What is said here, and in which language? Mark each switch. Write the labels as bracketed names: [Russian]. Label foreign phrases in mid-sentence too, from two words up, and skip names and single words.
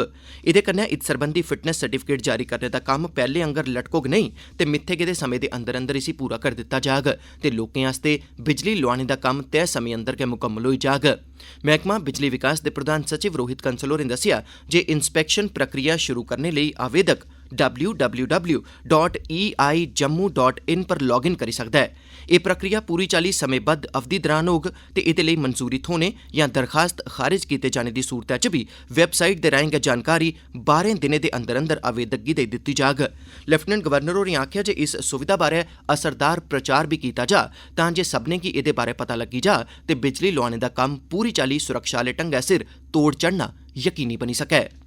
[Dogri] एह्दे कन्नै इत सरबंधी [English] fitness certificate [Dogri] जारी करने दा कम्म पैह्ले आंगर लटकोग नेईं ते मित्थे गेदे समें दे अंदर अंदर इसी पूरा करी दित्ता जाग ते लोकें आस्तै बिजली लोआने दा कम्म तय समें अंदर गै मुकम्मल होई जाग। मैह्कमा बिजली विकास दे प्रधान सचिव रोहित कंसल होरें दस्सेआ जे इंस्पैक्शन प्रक्रिया शुरू करने लेई आवेदक www.eijammu.in पर लॉगिन करी सकदा ऐ। एह् प्रक्रिया पूरी चाल्ली समेंबद्ध अवधि दौरान होग ते एह्दे लेई मंजूरी थ्होने जां दरखास्त खारिज कीते जाने दी सूरतै च बी वैबसाइट दे राएं गै जानकारी 12 दिनें दे अंदर अंदर आवेदक गी देई दित्ती जाग। [English] Lieutenant Governor [Dogri] होरें आखेआ जे इस सुविधा बारै असरदार प्रचार बी कीता जा तां जे सभनें गी एह्दे बारै पता लग्गी जा ते बिजली लोआने दा कम्म पूरी चाल्ली सुरक्षा आह्ले ढंगै सिर तोड़ चढ़ना यकीनी बनी सकै।